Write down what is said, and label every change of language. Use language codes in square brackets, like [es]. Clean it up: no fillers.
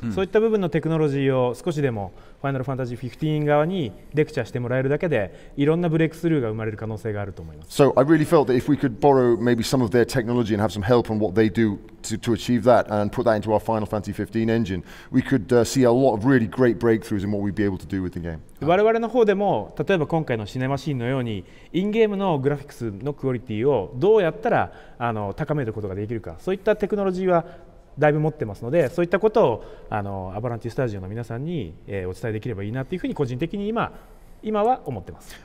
[ja] そういった部分のテクノロジーを少しでもファイナルファンタジー15側にレクチャーしてもらえるだけでいろんなブレイクスルーが生まれる可能性があると思います。 [en] So I really felt that if we could borrow maybe some of their technology and have some help on what they do to achieve that and put that into our Final Fantasy 15 engine, we could see a lot of really great breakthroughs in what we'd be able to do with the game. [ja] 我々の方でも例えば今回のシネマシーンのようにインゲームのグラフィックスのクオリティをどうやったら高めることができるか、そういったテクノロジーはだいぶ持ってますので、そういったことをアバランチスタジオの皆さんにお伝えできればいいなというふうに個人的に今は思ってます。